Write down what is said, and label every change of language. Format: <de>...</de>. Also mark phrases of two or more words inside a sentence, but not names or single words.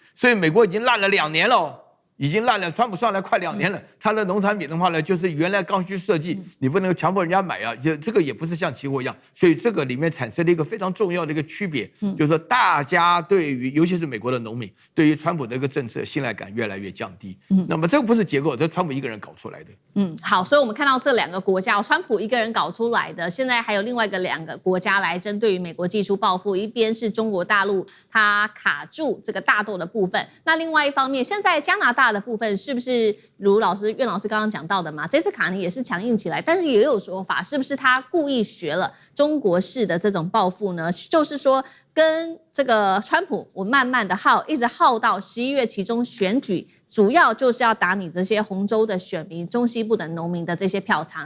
<zh>所以美國已經爛了2年了。已經爛了，川普上來快2年了，他的農產品的話呢，就是原來剛需設計，你不能強迫人家買就這個也不是像期貨一樣，所以這個裡面產生了一個非常重要的一個區別，就是說大家對於尤其是美國的農民，對於川普的一個政策信賴感越來越降低。那麼這個不是結構，這是川普一個人搞出來的。好，所以我們看到這2個國家，川普一個人搞出來的，現在還有另外一個2個國家來針對於美國祭出報復，一邊是中國大陸，它卡住這個大豆的部分，那另外一方面，現在加拿大的部分是不是如苑老師剛剛講到的嘛？這次卡尼也是強硬起來，但是也有說法，是不是他故意學了中國式的這種報復呢？就是說跟這個川普，我慢慢的一直耗到11月期中選舉，主要就是要打你這些紅州的選民、中西部的農民的這些票倉。</zh>